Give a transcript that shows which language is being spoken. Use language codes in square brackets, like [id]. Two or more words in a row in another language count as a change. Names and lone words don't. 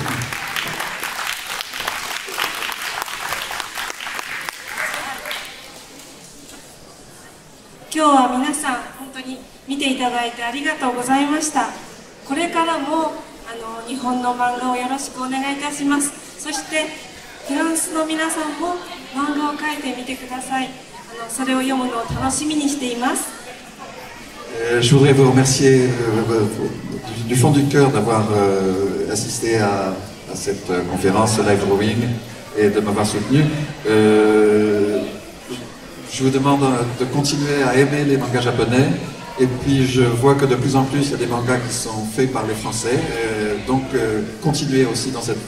[ja] 今日は皆さん本当に見ていただいてありがとうございました。これからも日本の漫画をよろしくお願いいたします。そしてフランスの皆さんも漫画を描いてみてください。それを読むのを楽しみにしています。 [fr] Je voudrais vous remercier du fond du cœur d'avoir assisté à cette conférence [en] live drawing [fr] et de m'avoir soutenu. Je vous demande de continuer à aimer les mangas japonais, et puis je vois que de plus en plus il y a des mangas qui sont faits par les Français, donc continuez aussi dans cette voie.